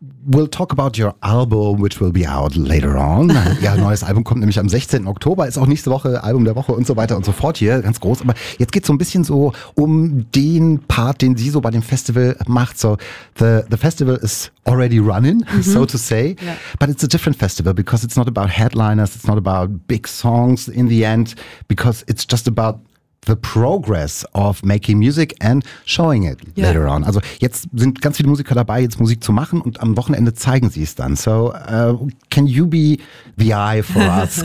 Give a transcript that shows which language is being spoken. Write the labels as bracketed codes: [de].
[en] We'll talk about your album, which will be out later on. [de] Ja, neues Album kommt nämlich am 16. Oktober, ist auch nächste Woche Album der Woche und so weiter und so fort hier, ganz groß. Aber jetzt geht's so ein bisschen so um den Part, den sie so bei dem Festival macht. [en] So, the festival is already running, so to say. Yeah. But it's a different festival, because it's not about headliners, it's not about big songs in the end, because it's just about the progress of making music and showing it later on. [de] Also jetzt sind ganz viele Musiker dabei, jetzt Musik zu machen, und am Wochenende zeigen sie es dann. [en] So, can you be the eye for us?